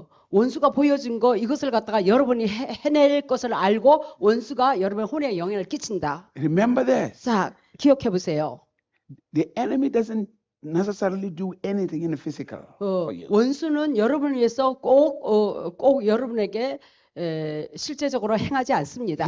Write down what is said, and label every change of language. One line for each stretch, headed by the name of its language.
Korean: 원수가 보여준 거 이것을 갖다가 여러분이 해낼 것을 알고 원수가 여러분의 혼에 영향을 끼친다.
English: Remember this.
Korean: 자, 기억해 보세요.
English: The enemy doesn't necessarily do anything in the physical for you.
Korean: 원수는 여러분을 위해서 꼭 여러분에게 실제적으로 행하지 않습니다.